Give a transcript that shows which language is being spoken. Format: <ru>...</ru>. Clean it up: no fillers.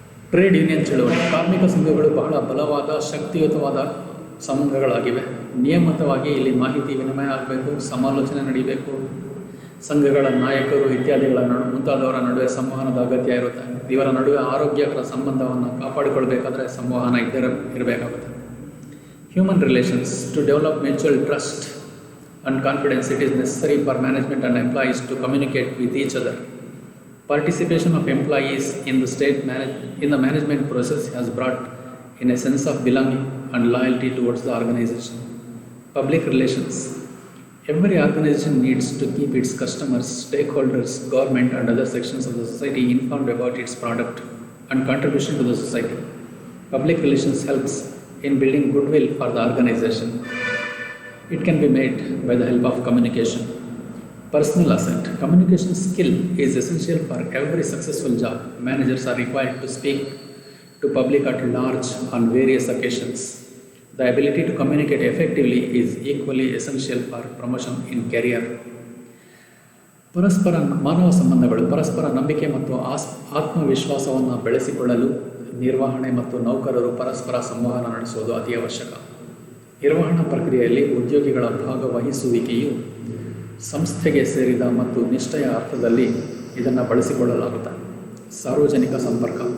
<kn>Trade union ಚಳುವಳಿ. ಕಾರ್ಮಿಕ ಸಂಘಗಳು ಬಹಳ ಬಲವಾದ, ಶಕ್ತಿಯುತವಾದ ಸಂಘಗಳಾಗಿವೆ. ನಿಯಮಿತವಾಗಿ ಇಲ್ಲಿ ಮಾಹಿತಿ ವಿನಿಮಯ ಆಗಬೇಕು, ಸಮಾಲೋಚನೆ ನಡೀಬೇಕು. ಸಂಘಗಳ ನಾಯಕರು ಇತ್ಯಾದಿಗಳ ಮುಂತಾದವರ ನಡುವೆ ಸಂವಹನದ ಅಗತ್ಯ ಇರುತ್ತೆ. ಇವರ ನಡುವೆ ಆರೋಗ್ಯಕರ ಸಂಬಂಧವನ್ನು ಕಾಪಾಡಿಕೊಳ್ಬೇಕಾದ್ರೆ ಸಂವಹನ ಇರಬೇಕಾಗುತ್ತೆ.</kn> <en>Human relations. To develop mutual trust and confidence, it is necessary for management and employees to communicate with each other. Participation of employees in the management process has brought in a sense of belonging and loyalty towards the organization. Public relations. Every organization needs to keep its customers, stakeholders, government and other sections of the society informed about its product and contribution to the society. Public relations helps in building goodwill for the organization. It can be made by the help of communication. Personal asset. Communication skill is essential for every successful job. Managers are required to speak to public at large on various occasions. The ability to communicate effectively is equally essential for promotion in career.</en> <kn>ಪರಸ್ಪರ ಮಾನವ ಸಂಬಂಧಗಳು. ಪರಸ್ಪರ ನಂಬಿಕೆ ಮತ್ತು ಆತ್ಮವಿಶ್ವಾಸವನ್ನು ಬೆಳೆಸಿಕೊಳ್ಳಲು ನಿರ್ವಹಣೆ ಮತ್ತು ನೌಕರರು ಪರಸ್ಪರ ಸಂವಹನ ನಡೆಸುವುದು ಅತಿ ಅವಶ್ಯಕ. ನಿರ್ವಹಣಾ ಪ್ರಕ್ರಿಯೆಯಲ್ಲಿ ಉದ್ಯೋಗಿಗಳ ಭಾಗವಹಿಸುವಿಕೆಯು ಸಂಸ್ಥೆಗೆ ಸೇರಿದ ಮತ್ತು ನಿಷ್ಠೆಯ ಅರ್ಥದಲ್ಲಿ ಇದನ್ನು ಬಳಸಿಕೊಳ್ಳಲಾಗುತ್ತೆ. ಸಾರ್ವಜನಿಕ ಸಂಪರ್ಕ.</kn>